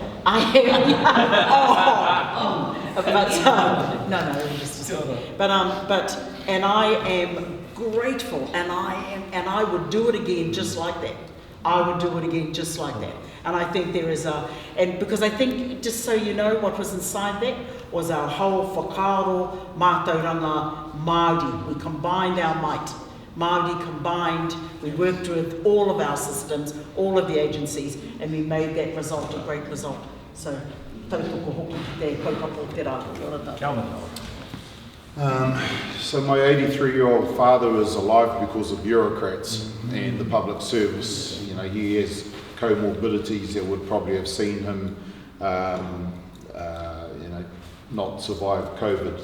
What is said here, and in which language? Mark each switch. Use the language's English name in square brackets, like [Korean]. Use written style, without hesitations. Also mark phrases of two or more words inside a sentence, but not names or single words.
[English] I am. But and I am grateful, and I would do it again just like that. I would do it again just like that. And I think there is and because I think, just so you know, what was inside that was our whole [Māori] whakaaro mātauranga Māori. [English] We combined our might. Māori combined, we worked with all of our systems, all of the agencies, and we made that result a great result. So, [Māori] tautoko hoki te kaupapa te rā. [English] Kelvin. So my 83-year-old father is alive because of bureaucrats and the public service. You know, he has comorbidities that would probably have seen him, not survive COVID.